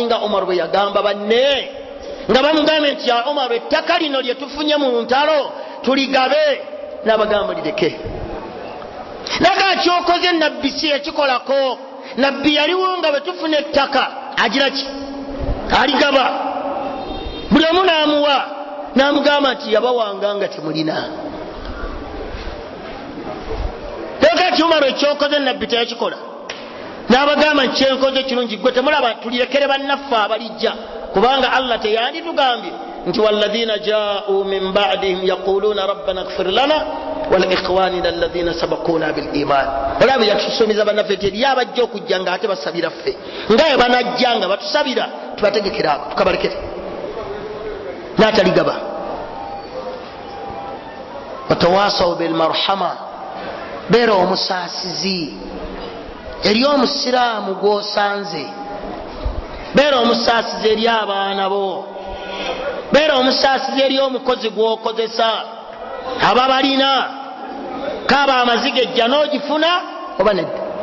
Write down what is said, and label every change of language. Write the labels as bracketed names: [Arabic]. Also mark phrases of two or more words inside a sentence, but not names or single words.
[Ganda] nga Omar bwe yagamba banne nga bamugambe nti ya Omar ettaka lino lye tufunye mu ntalo tuligabe n'abagamba lireke naga kyokoze nabbi si ekikolako nabbi yaliwo nga bwe tufuna ettaka agira ki aligaba buli omu n'amuwa n'amugamba nti yabawanga nga temulina teka ti Umar ekyokoze nabbi teyakikola n'abagamba nti kyenkoze kirungi gwe temulaba tulirekere bannaffe abalijja kubanga Allah teyanditugambye nti [Arabic] والذين جاءوا من بعدهم يقولون ربنا اغفر لنا ولإخواننا الذين سبقونا بالإيمان [Ganda] olaba yatusomeza bannaffe teri abajja okujja nga ate basabira ffe ngaye banajja nga batusabira tubategekera ako tukabalekere n'ataligaba [Arabic] وتواصوا بالمرحمة [Ganda] beera omusaasizi eri omusiraamu gw'osanze beera omusaasizi eri abaana bo beera omusaasizi eri omukozi gw'okozesa aba balina kaaba amaziga ejja n'ogifuna oba nedda